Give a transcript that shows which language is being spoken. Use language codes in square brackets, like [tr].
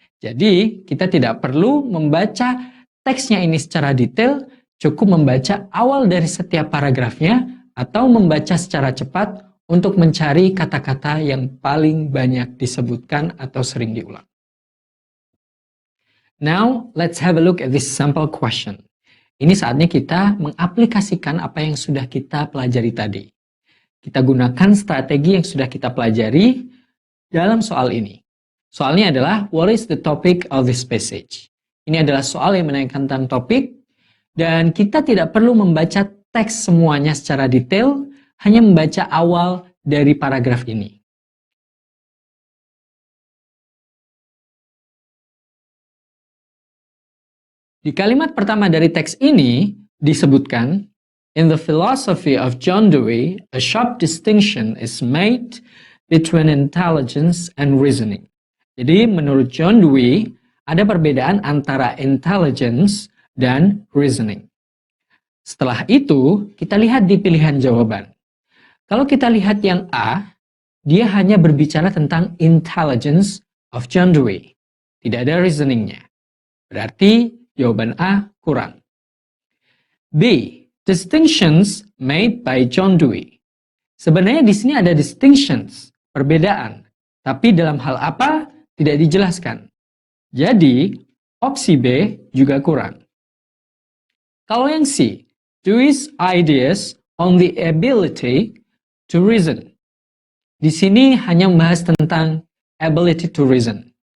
[id] Jadi, kita tidak perlu membaca teksnya ini secara detail, cukup membaca awal dari setiap paragrafnya atau membaca secara cepat untuk mencari kata-kata yang paling banyak disebutkan atau sering diulang. [en] Now, let's have a look at this sample question. [id] Ini saatnya kita mengaplikasikan apa yang sudah kita pelajari tadi. Kita gunakan strategi yang sudah kita pelajari dalam soal ini. Soalnya adalah, [en] what is the topic of this passage? [id] Ini adalah soal yang menaikkan tentang topik, dan kita tidak perlu membaca teks semuanya secara detail, hanya membaca awal dari paragraf ini. Di kalimat pertama dari teks ini disebutkan, [en] in the philosophy of John Dewey, a sharp distinction is made between intelligence and reasoning. [id] Jadi menurut John Dewey, ada perbedaan antara intelligence dan reasoning. Setelah itu, kita lihat di pilihan jawaban. Kalau kita lihat yang A, dia hanya berbicara tentang intelligence of John Dewey. Tidak ada reasoningnya. Berarti jawaban A kurang. [en] B, distinctions made by John Dewey. [id] Sebenarnya di sini ada distinctions, perbedaan. Tapi dalam hal apa, tidak dijelaskan. Jadi, opsi B juga kurang. Kalau yang C, [en] Dewey's ideas on the ability to reason. [id] Di sini hanya membahas tentang ability to reason.